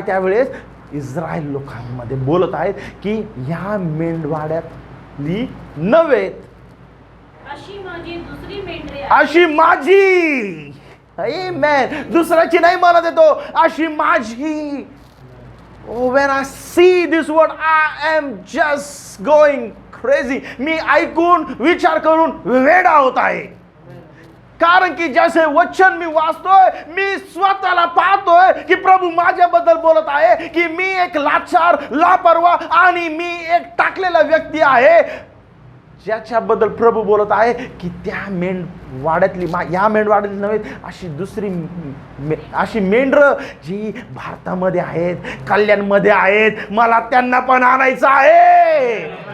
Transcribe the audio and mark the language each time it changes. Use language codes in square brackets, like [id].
[mr] त्यावेळेस इस्रायल लोकांमध्ये बोलत आहेत की ह्या मेंढवाड्यातली नव्हे, अशी माझी दुसरी मेंढरे आहे. अशी माझी. आमेन. दुसऱ्याची नाही म्हणत येतो, अशी माझी. [en] Oh, when I see this word, I am just going crazy. [mr] मी ऐकून विचार करून वेडा होत आहे. कारण की जसे वचन मी वाचतोय मी स्वतःला पाहतोय की प्रभू माझ्याबद्दल बोलत आहे की मी एक लाचार, लापरवा आणि मी एक टाकलेला व्यक्ती आहे, ज्याच्याबद्दल प्रभू बोलत आहे की त्या मेंढवाड्यातली या मेंढवाड्यातली नव्हे, अशी दुसरी अशी मेंढरं जी भारतामध्ये आहेत, कल्याणमध्ये आहेत, मला त्यांना पण आणायचं आहे.